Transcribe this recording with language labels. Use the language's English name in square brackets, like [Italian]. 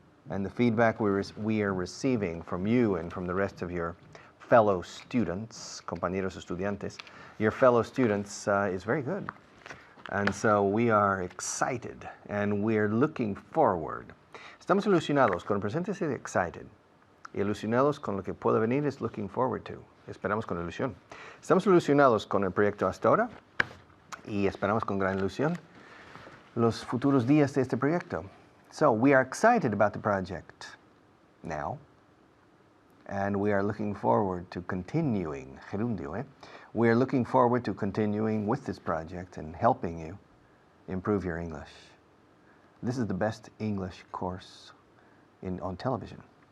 [English] And the feedback we are receiving from you and from the rest of your fellow students, [Spanish] compañeros estudiantes, [English] your fellow students is very good. And so we are excited and we're looking forward. [Spanish] Estamos ilusionados, con el presente es excited. Y ilusionados con lo que puede venir es looking forward to. Esperamos con ilusión. Estamos ilusionados con el proyecto hasta ahora y esperamos con gran ilusión los futuros días de este proyecto. [English] So we are excited about the project now, and we are looking forward to continuing. [Spanish] Gerundio, eh? [English] We are looking forward to continuing with this project and helping you improve your English. This is the best English course on television.